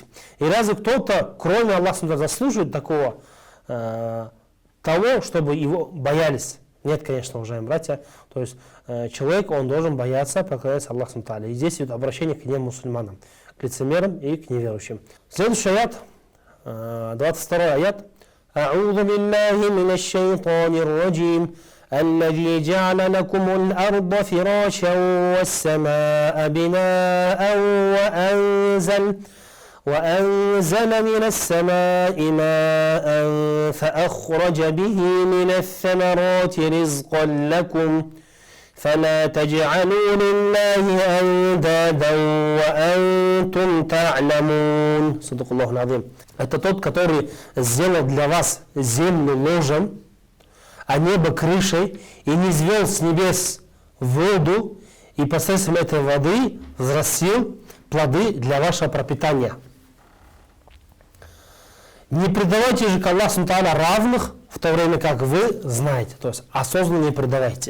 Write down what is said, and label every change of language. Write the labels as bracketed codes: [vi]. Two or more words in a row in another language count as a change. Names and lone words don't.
[ru] И разве кто-то, кроме Аллаха, заслуживает такого, того, чтобы его боялись? Нет, конечно, уважаемые братья. То есть человек, он должен бояться, поклоняться Аллаху [ar] سبحانه وتعالى. [ru] И здесь идет обращение к немусульманам, к лицемерам и к неверующим. Следующий аят, 22 аят. [ar] أعوذ بالله من الشيطان الرجيم الذي جعل لكم الأرض فراشا والسماء بناء وأنزل من السماء ماء فأخرج به من الثمرات رزقا لكم فلا تجعلوا لله أندادا وأنتم تعلمون صدق الله العظيم. [ru] Это тот, который сделал для вас землю ложем, а небо крышей, и низвел с небес воду, и посредством этой воды взрастил плоды для вашего пропитания. Не предавайте же к Аллаху [ar] سبحانه وتعالى [ru] равных, в то время как вы знаете, то есть осознанно не предавайте.